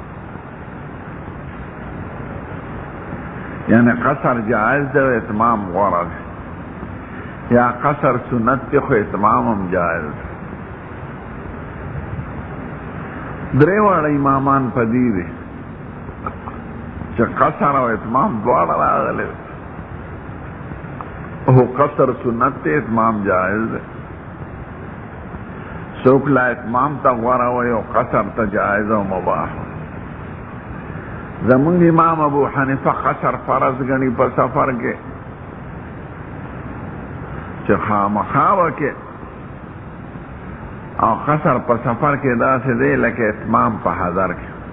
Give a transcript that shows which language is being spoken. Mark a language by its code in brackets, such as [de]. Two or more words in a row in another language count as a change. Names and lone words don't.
[ps] یعنی قصر جائز دی و اتمام غوره دی، یا قصر سنت دی خو اتمام هم جائز دی. درې واړه امامان په دې دي چې قصر او اتمام دواړه راغلي. هو قصر سنت ته اتمام جائز ہے، څوک لا اتمام ته غوره وي او قصر ته جائز او مباح. زمونږ امام ابو حنیفه قصر فرض ګڼي په سفر کې چې خامخا وکړي، او قصر په سفر کې داسې دی لکه اتمام په حضر کې.